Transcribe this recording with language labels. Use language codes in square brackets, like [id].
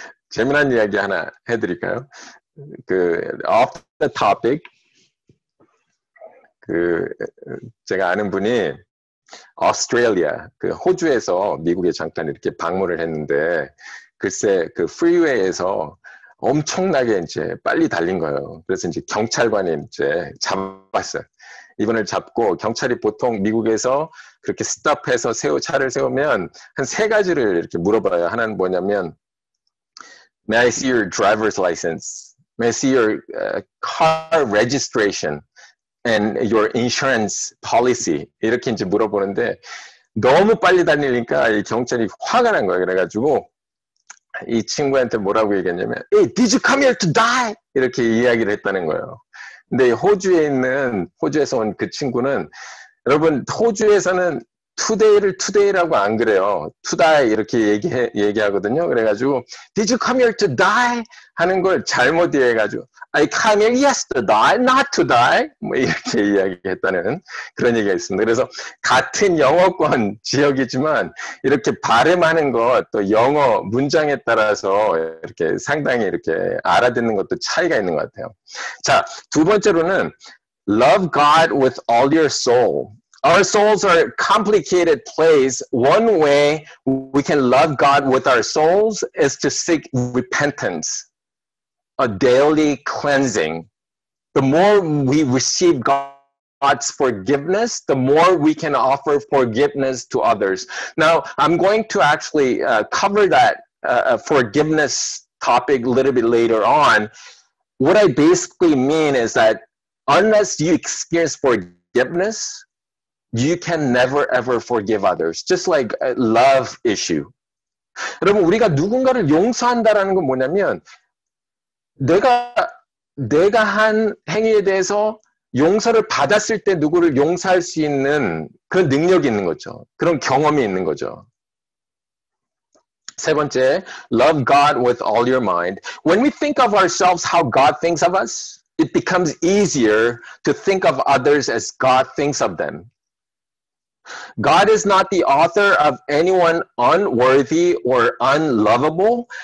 [ko] 재미난 이야기 하나 해드릴까요? [en] off the topic, [ko] 제가 아는 분이 오스트레일리아, 호주에서 미국에 잠깐 이렇게 방문을 했는데, 글쎄, 프리웨이에서 엄청나게 이제 빨리 달린 거예요. 그래서 이제 경찰관이 이제 잡았어요. 이분을 잡고 경찰이 보통 미국에서 그렇게 스탑해서 차를 세우면 한 3가지를 이렇게 물어봐요. 하나는 뭐냐면, [en] May I see your driver's license? May I see your car registration and your insurance policy? [ko] 이렇게 이제 물어보는데 너무 빨리 달리니까 이 경찰이 화가 난 거예요. 그래가지고 이 친구한테 뭐라고 얘기했냐면 [en] Hey, did you come here to die? [ko] 이렇게 이야기를 했다는 거예요. 근데 호주에서 온 그 친구는 여러분 호주에서는 today를 today라고 안 그래요. [en] to die [ko] 이렇게 얘기하거든요. 그래가지고 [en] did you come here to die? [ko] 하는 걸 잘못 이해해가지고 [en] I come here yes to die, not to die. [ko] 뭐 이렇게 이야기했다는 그런 얘기가 있습니다. 그래서 같은 영어권 지역이지만 이렇게 발음하는 것 또 영어 문장에 따라서 이렇게 상당히 이렇게 알아듣는 것도 차이가 있는 것 같아요. 자, 두 번째로는 [en] love God with all your soul. Our souls are a complicated place. One way we can love God with our souls is to seek repentance, a daily cleansing. The more we receive God's forgiveness, the more we can offer forgiveness to others. Now, I'm going to actually cover that forgiveness topic a little bit later on. What I basically mean is that unless you experience forgiveness, you can never ever forgive others. Just like a love issue. [ko] 여러분, 우리가 누군가를 용서한다라는 건 뭐냐면 내가 한 행위에 대해서 용서를 받았을 때 누구를 용서할 수 있는 그런 능력이 있는 거죠. 그런 경험이 있는 거죠. 세 번째, [en] love God with all your mind. When we think of ourselves how God thinks of us, it becomes easier to think of others as God thinks of them. God is not the author of anyone unworthy or unlovable.